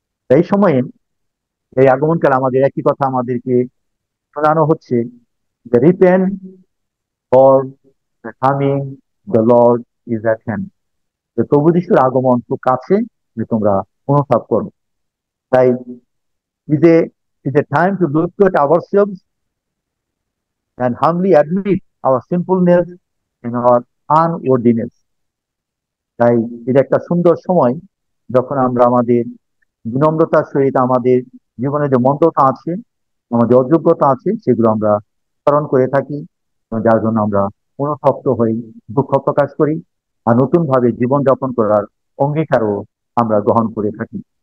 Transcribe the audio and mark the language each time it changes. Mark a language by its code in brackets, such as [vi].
[bn] এই সময়ে এই আগমনকাল আমাদের একই কথা আমাদেরকে শোনানো হচ্ছে যে [en] Repent for the coming the lord is at hand. [bn] প্রভু যিশুর আগমন খুব কাছে, যে তোমরা অনুতাপ করো। [en] তাই is a is a time to look at ourselves and humbly admit our sinfulness and our unworthiness. [bn] তাই এটা একটা সুন্দর সময় যখন আমরা আমাদের বিনম্রতার সহিত আমাদের জীবনে যে মন্দতা আছে, আমাদের অযোগ্যতা আছে, সেগুলো আমরা স্মরণ করে থাকি, যার জন্য আমরা অনুতপ্ত হই, দুঃখ প্রকাশ করি আর নতুন ভাবে জীবনযাপন করার অঙ্গীকারও আমরা গ্রহণ করে থাকি।